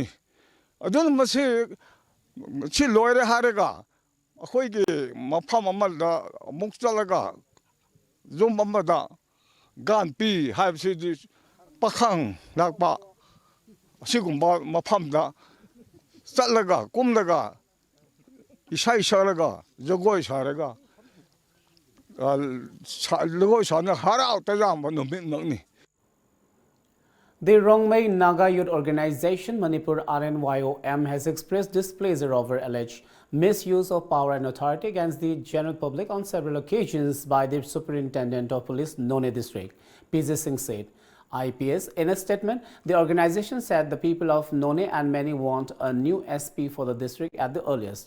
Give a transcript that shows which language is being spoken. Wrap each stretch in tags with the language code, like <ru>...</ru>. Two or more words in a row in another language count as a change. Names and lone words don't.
<mni>ꯑꯗꯨꯅ ꯃꯁꯤ ꯂꯣꯏꯔꯦ ꯍꯥꯏꯔꯒ ꯑꯩꯈꯣꯏꯒꯤ ꯃꯐꯝ ꯑꯃꯗ ꯑꯃꯨꯛ ꯆꯠꯂꯒ ꯌꯨꯝ ꯑꯃꯗ ꯒꯥꯟ ꯄꯤ ꯍꯥꯏꯕꯁꯤꯗꯤ ꯄꯥꯈꯪ ꯂꯥꯛꯄ ꯑꯁꯤꯒꯨꯝꯕ ꯃꯐꯝꯗ ꯆꯠꯂꯒ ꯀꯨꯝꯂꯒ ꯏꯁꯩ ꯁꯛꯂꯒ ꯖꯒꯣꯏ ꯁꯥꯔꯒ ꯖꯒꯣꯏ ꯁꯥꯅ ꯍꯔꯥꯎ ꯇꯌꯥꯝꯕ ꯅꯨꯃꯤꯠꯃꯛꯅꯤ.</mni> <en>The Rongmei Naga Youth Organization Manipur RNYOM has expressed displeasure over alleged misuse of power and authority against the general public on several occasions by the Superintendent of Police None District, PJ Singh said. IPS. In a statement, the organization said the people of None and many want a new SP for the district at the earliest.</en>